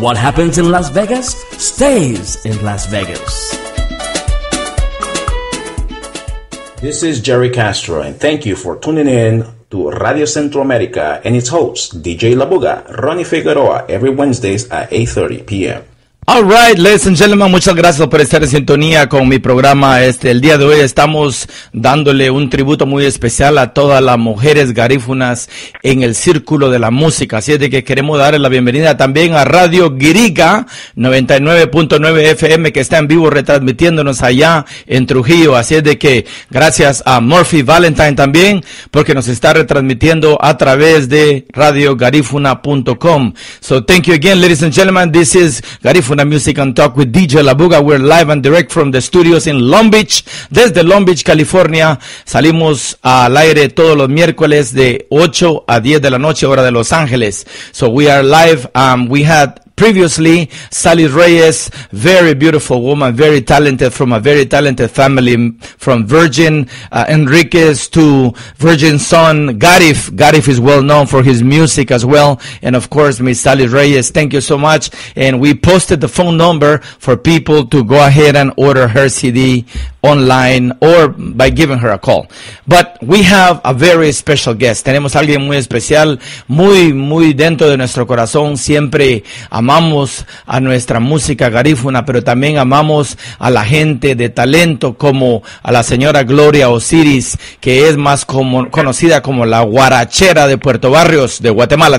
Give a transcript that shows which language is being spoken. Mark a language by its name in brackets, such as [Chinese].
[English] What happens in Las Vegas stays in Las Vegas. This is Jerry Castro, and thank you for tuning in to Radio Centroamerica and its host, DJ Labuga, Ronnie Figueroa, every Wednesdays at 8:30 p.m. All right, ladies and gentlemen, [Spanish] muchas gracias por estar en sintonía con mi programa. El día de hoy estamos dándole un tributo muy especial a todas las mujeres garífunas en el círculo de la música. Así es de que queremos darle la bienvenida también a Radio Guira 99.9 FM, que está en vivo retransmitiéndonos allá en Trujillo. Así es de que gracias a Murphy Valentine también, porque nos está retransmitiendo a través de radiogarifuna.com. [English] So thank you again, ladies and gentlemen. This is Garifuna Music and Talk with DJ Labuga. We're live and direct from the studios in Long Beach. [Spanish] Desde Long Beach, California. Salimos al aire todos los miércoles de 8 a 10 de la noche, hora de Los Ángeles. [English] So we are live. We had previously Sally Reyes, very beautiful woman, very talented, from a very talented family, from Virgin Enriquez to Virgin son Garif. Garif is well known for his music as well. And of course, Miss Sally Reyes, thank you so much. And we posted the phone number for people to go ahead and order her CD online or by giving her a call. But we have a very special guest. [Spanish] Tenemos a alguien muy especial, muy dentro de nuestro corazón. Siempre amamos a nuestra música garífuna, pero también amamos a la gente de talento como a la señora Gloria Osiris, que es más conocida como la guarachera de Puerto Barrios de Guatemala.